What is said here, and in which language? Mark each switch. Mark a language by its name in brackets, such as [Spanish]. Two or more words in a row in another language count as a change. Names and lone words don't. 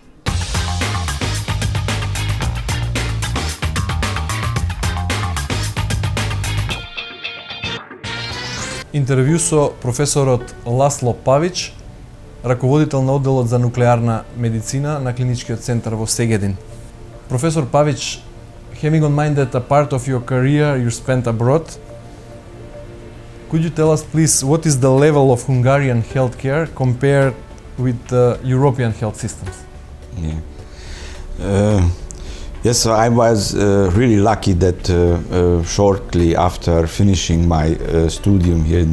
[Macedonian] Интервју со професорот Ласло Павич, раководител на одделот за нуклеарна медицина на Клиничкиот центар во Сегедин. [English] Professor Pavic, having on mind that a part of your career you spent abroad, could you tell us please what is the level of Hungarian healthcare compared with European health systems? Yeah. Yes, so I was really lucky that shortly after finishing my studium here in